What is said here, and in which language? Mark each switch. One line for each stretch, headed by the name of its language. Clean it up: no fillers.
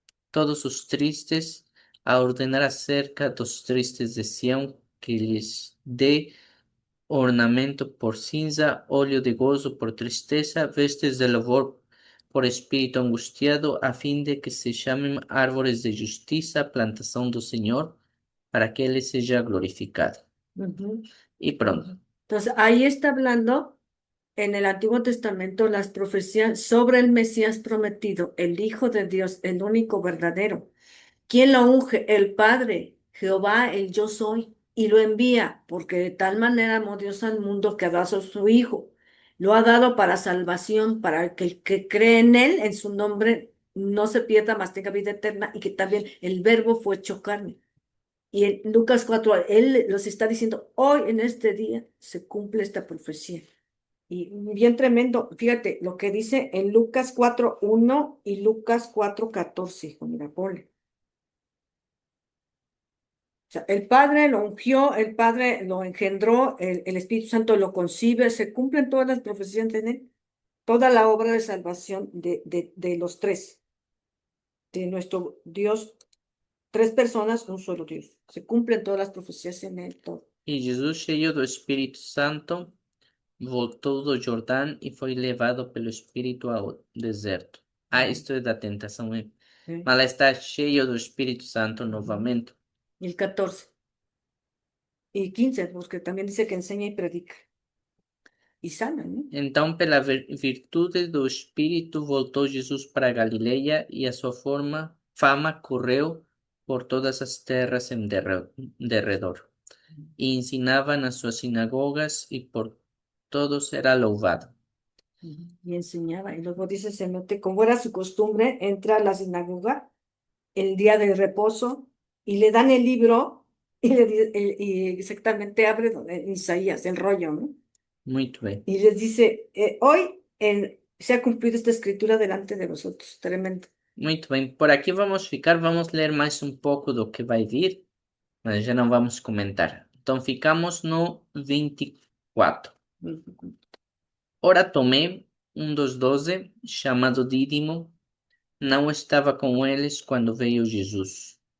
Portuguese: todos os tristes, a ordenar acerca dos tristes de Sião que lhes dê ornamento por cinza, óleo de gozo por tristeza, vestes de louvor por espírito angustiado, a fim de que se chamem árvores de justiça, plantação do Senhor, para que Ele seja glorificado. Ujú.
Spanish: Y pronto. Entonces, ahí está hablando en el Antiguo Testamento las profecías sobre el Mesías prometido, el Hijo de Dios, el único verdadero. ¿Quién lo unge? El Padre, Jehová, el yo soy, y lo envía, porque de tal manera amó Dios al mundo que ha dado a su Hijo. Lo ha dado para salvación, para que el que cree en él, en su nombre, no se pierda, mas tenga vida eterna, y que también el verbo fue hecho carne. Y en Lucas 4, él los está diciendo, hoy en este día se cumple esta profecía. Y bien tremendo, fíjate lo que dice en Lucas 4:1 y Lucas 4:14, hijo, mira, ponle. O sea, el Padre lo ungió, el Padre lo engendró, el Espíritu Santo lo concibe, se cumplen todas las profecías de él, toda la obra de salvación de los tres, de nuestro Dios tres personas, un solo Dios. Se cumplen todas las profecías en él, todo.
Portuguese: E Jesus, cheio do Espírito Santo, voltou do Jordão e foi levado pelo Espírito ao deserto. Isto é da tentação, hein? ¿Eh? Mas ela está cheio do Espírito Santo novamente.
Spanish: Y el 14 y 15, porque también dice que enseña y predica. Y sana, ¿no?
Portuguese: Então, pela virtude do Espírito, voltou Jesus para Galileia e a sua fama correu por todas as terras em derredor. E ensinava nas suas sinagogas e por todos era louvado.
Spanish: Y enseñaba. Y luego dice, se mete, como era su costumbre, entra a la sinagoga el día del reposo y le dan el libro y exactamente abre Isaías, el rollo, ¿no?
Portuguese: Muito bem.
Spanish: Y les dice, hoy se ha cumplido esta escritura delante de vosotros. Tremendo.
Portuguese: Muito bem. Por aqui vamos ficar, vamos ler mais um pouco do que vai vir, mas já não vamos comentar. Então, ficamos no 24. Ora Tomé, um dos 12, chamado Dídimo, não estava com eles quando veio Jesus.